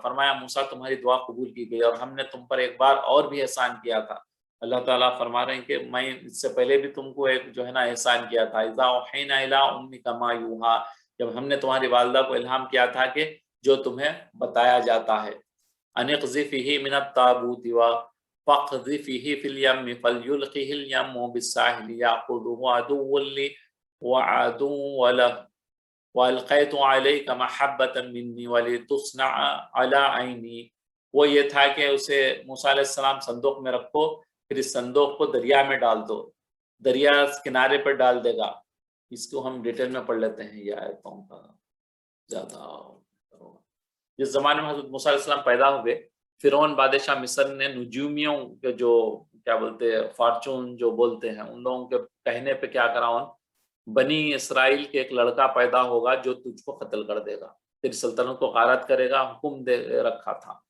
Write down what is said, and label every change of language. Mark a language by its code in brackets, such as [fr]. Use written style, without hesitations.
[ur] فرمایا موسیٰ تمہاری دعا قبول کی گئی اور ہم نے تم پر ایک بار اور بھی احسان کیا تھا. اللہ تعالیٰ فرما رہے ہیں کہ میں اس سے پہلے بھی تم کو ایک جو ہے نا احسان کیا تھا. [ar] اذا اوحینا الی امک ما یوحی، [ur] جب ہم نے تمہاری والدہ کو الہام کیا تھا کہ جو تمہیں بتایا جاتا ہے. [ar] ان اقذفه من التابوت فاقذفه في اليم فليلقه اليم بالساحل يأخذه عدو لي وعدو له وَأَلْقَيْتُ عَلَيْكَ مَحَبَّةً مِّنِّي وَلِتُصْنَعَ عَلَىٰ عَيْنِي. [ur] وہ یہ تھا کہ اسے موسیٰ علیہ السلام صندوق میں رکھو، پھر اس صندوق کو دریا میں ڈال دو، دریا کنارے پر ڈال دے گا. اس کو ہم ڈیٹیل میں پڑھ لیتے ہیں یہ آیتوں کا زیادہ. جس زمانے میں حضرت موسیٰ علیہ السلام پیدا ہوئے، فرعون بادشاہ مصر نے نجومیوں کے جو کیا بولتے ہیں فارچون جو بولتے ہیں، ان لوگوں کے کہنے پہ کیا کرا، بنی اسرائیل کے ایک لڑکا پیدا ہوگا جو تجھ کو قتل کر دے گا، تیری سلطنت کو غارت کرے گا، حکم دے رکھا تھا.